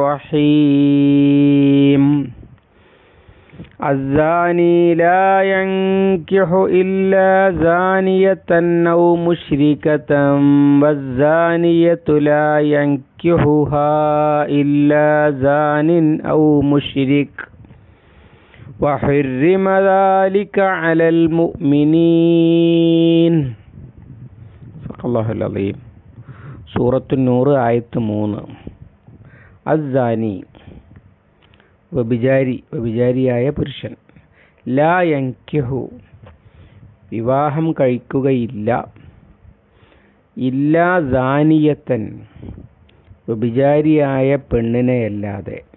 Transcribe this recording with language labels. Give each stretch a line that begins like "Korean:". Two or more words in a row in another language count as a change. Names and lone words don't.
Arabic: الرحيم الزاني لا ينكح إلا زانية أو مشركة والزانية لا ينكحها إلا زان أو مشرك وحرم ذلك على المؤمنين صدق الله العظيم.
Malayalam: സൂറത്തു നൂർ ആയത്ത് 3. അസ്സാനി വ്യഭിചാരിയായ പുരുഷൻ,
Arabic: لا ينكح
Malayalam: വിവാഹം കഴിക്കുകയില്ല,
Arabic: إلا زانية
Malayalam: വ്യഭിചാരിയായ പെണ്ണിനെയല്ലാതെ,